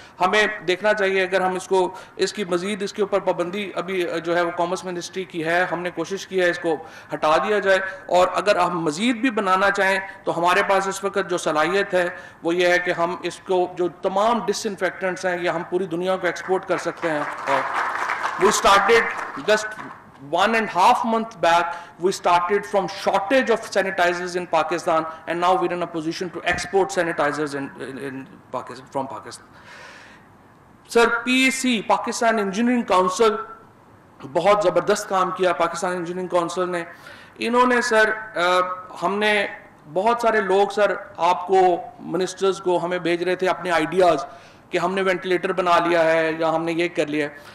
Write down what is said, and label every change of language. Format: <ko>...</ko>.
<ur>ہمیں دیکھنا چاہیے اگر ہم اس کی مزید اس کے اوپر پابندی ابھی جو ہے وہ کامرس منسٹری کی ہے, ہم نے کوشش کی ہے اس کو ہٹا دیا جائے, اور اگر ہم مزید بھی بنانا چاہیں تو ہمارے پاس اس وقت جو صلاحیت ہے وہ یہ ہے کہ ہم اس کو جو تمام ڈس انفیکٹنٹس ہیں یہ ہم پوری دنیا کو ایکسپورٹ کر سکتے ہیں.</ur> <en>We started just 1.5 months back, we started from shortage of sanitizers in Pakistan, and now we're in a position to export sanitizers in Pakistan, from Pakistan.</en> <ur>Sir, PEC, Pakistan Engineering Council, بہت زبردست کام کیا Pakistan engineering council نے. انہوں نے سر ہم نے بہت سارے لوگ سر آپ کو منسٹرز کو ہمیں بھیج رہے تھے اپنے آئیڈیاز کہ ہم نے وینٹیلیٹر بنا لیا ہے یا ہم نے یہ کر لیا ہے.</ur>